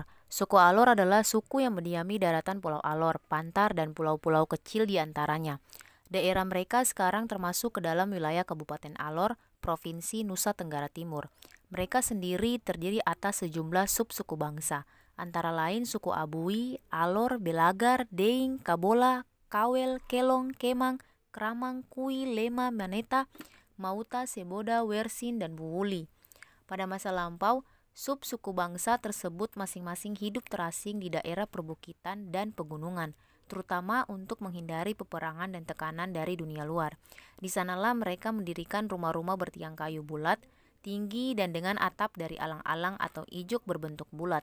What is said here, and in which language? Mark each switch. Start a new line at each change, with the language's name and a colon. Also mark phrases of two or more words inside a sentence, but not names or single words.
Indonesian: Suku Alor adalah suku yang mendiami daratan Pulau Alor, Pantar, dan pulau-pulau kecil di antaranya. Daerah mereka sekarang termasuk ke dalam wilayah Kabupaten Alor, Provinsi Nusa Tenggara Timur. Mereka sendiri terdiri atas sejumlah sub-suku bangsa, antara lain suku Abui, Alor, Belagar, Deing, Kabola, Kawel, Kelong, Kemang, Kramang, Kui, Lema, Maneta, Mauta, Seboda, Wersin, dan Buwuli. Pada masa lampau, sub-suku bangsa tersebut masing-masing hidup terasing di daerah perbukitan dan pegunungan, terutama untuk menghindari peperangan dan tekanan dari dunia luar. Di sanalah mereka mendirikan rumah-rumah bertiang kayu bulat, tinggi dan dengan atap dari alang-alang atau ijok berbentuk bulat.